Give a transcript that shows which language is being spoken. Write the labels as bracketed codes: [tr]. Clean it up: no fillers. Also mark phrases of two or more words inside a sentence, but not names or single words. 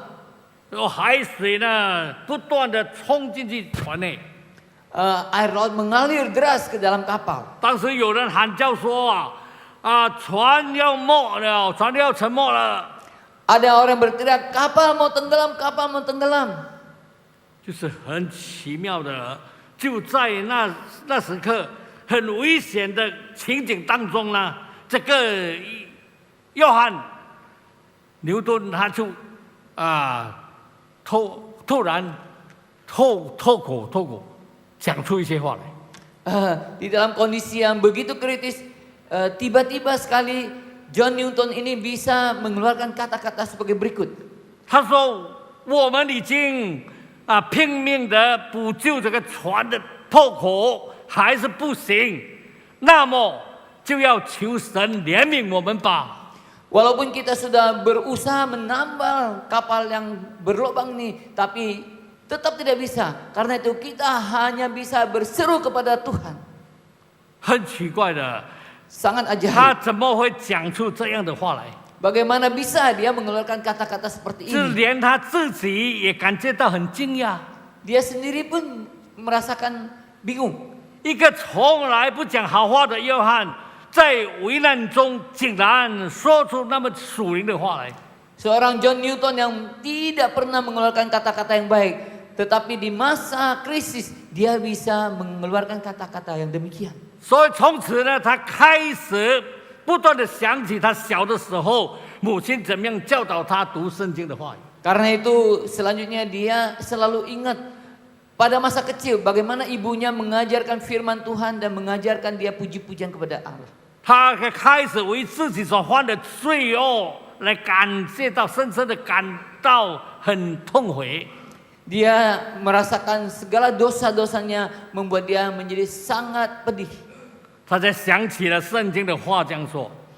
[zh] 然后海水呢不断的冲进去船内。 [id] Air laut mengalir deras ke dalam kapal. [zh] 当时有人喊叫说船要没了，船要沉没了。 [id] Ada orang berteriak, kapal mau tenggelam, kapal mau tenggelam. [zh] 就是很奇妙的，就在那时刻很危险的情景当中呢，这个约翰牛顿他就突然脱口讲出一些话来。 [id] Di dalam kondisi yang begitu kritis, tiba-tiba sekali John Newton ini bisa mengeluarkan kata-kata sebagai berikut. [zh] 他说：“我们已经拼命的补救这个船的破口，还是不行，那么就要求神怜悯我们吧。” [id] Walaupun kita sudah berusaha menambal kapal yang berlubang nih, tapi tetap tidak bisa. Karena itu kita hanya bisa berseru kepada Tuhan. [zh] 很奇怪的， [id] Sangat [zh] 他 [id] ajaib. [zh] 怎么会讲出这样的话来？ [id] Bagaimana bisa dia mengeluarkan kata-kata seperti [zh] 就 [id] ini? [zh] 连他自己也感觉到很惊讶。 [id] Dia sendiri pun merasakan bingung. [zh] 一个从来不讲好话的约翰，在危难中竟然说出那么属灵的话来。 [id] Seorang John Newton yang tidak pernah mengeluarkan kata-kata yang baik, tetapi di masa krisis dia bisa mengeluarkan kata-kata yang demikian. [zh] 所以从此呢，他开始不断的想起他小的时候，母亲怎么样教导他读圣经的话语。 [id] Karena itu selanjutnya dia selalu ingat pada masa kecil bagaimana ibunya mengajarkan firman Tuhan dan mengajarkan dia puji-pujian kepada Allah. [zh] 他开始为自己所犯的罪恶来深深的感到很痛悔。 [id] Dia merasakan segala dosa-dosanya membuat dia menjadi sangat pedih. [zh] 他才想起了圣经的话这样说：